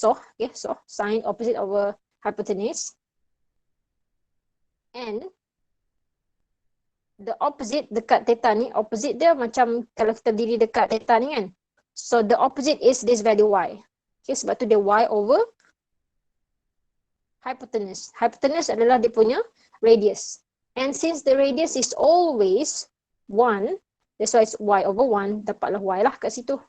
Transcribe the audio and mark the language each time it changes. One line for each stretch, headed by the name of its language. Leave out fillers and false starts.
English: So, okay, so sine opposite over hypotenuse. And the opposite
Malay: dekat theta ni, opposite dia macam kalau kita berdiri dekat theta ni kan.
English: So the opposite is this value y.
Malay: Okay, sebab tu dia y over hypotenuse. Hypotenuse adalah dia punya radius.
English: And since the radius is always 1, that's why it's y over 1,
Malay: dapatlah y lah kat situ.